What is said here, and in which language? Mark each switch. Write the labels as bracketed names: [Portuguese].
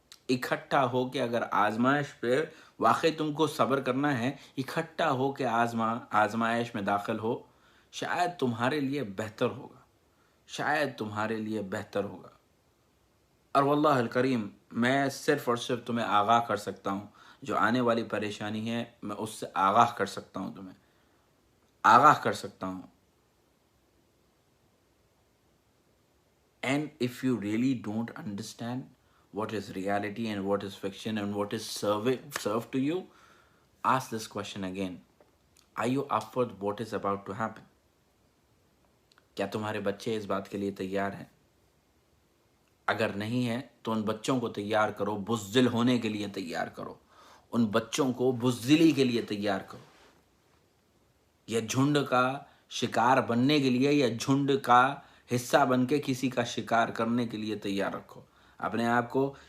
[Hindi] इकट्ठा होके अगर आजमाइश पे वाकई तुमको सब्र करना है, इकट्ठा होके आजमाइश में दाखिल हो, शायद तुम्हारे लिए बेहतर होगा, शायद तुम्हारे लिए बेहतर होगा। और वल्लाह अल करीम, मैं सिर्फ और सिर्फ तुम्हें आगाह कर सकता हूँ, जो आने वाली परेशानी है मैं उससे आगाह कर सकता हूँ, तुम्हें आगाह कर सकता हूँ। [English] And if you really don't understand what is reality and what is fiction and what is served to you, ask this question again. Are you up for what is about to happen? [Hindi] क्या तुम्हारे बच्चे इस बात के लिए तैयार हैं? अगर नहीं है तो उन बच्चों को तैयार करो, बुज़दिल होने के लिए तैयार करो, उन बच्चों को बुज़दिली के लिए तैयार करो। यह झुंड का शिकार बनने के लिए या झुंड का हिस्सा बन के किसी का शिकार करने के लिए तैयार रखो अपने आप को।